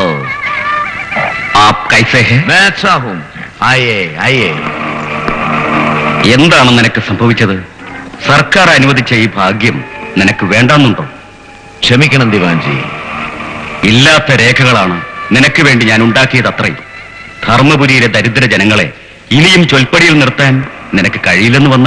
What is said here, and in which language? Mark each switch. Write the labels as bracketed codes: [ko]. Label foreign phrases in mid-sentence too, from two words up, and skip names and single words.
[hi] आप कैसे हैं? मैं अच्छा हूँ. आइए आइए. [ml] എന്താണ് നിനക്ക് സംഭവിച്ചത്? സർക്കാർ അനുവദിച്ച ഈ ഭാഗ്യം നിനക്ക് വേണ്ടാന്നുണ്ടോ? ക്ഷമിക്കണം ദിവാൻജി. ഇല്ലാത്ത രേഖകളാണ് നിനക്ക് വേണ്ടി ഞാൻ ഉണ്ടാക്കിയത് അത്രയും. ധർമ്മപുരിയിലെ ദരിദ്ര ജനങ്ങളെ ഇനിയും ചൊൽപ്പടിയിൽ നിർത്താൻ നിനക്ക് കഴിയില്ലെന്ന് വന്നാൽ?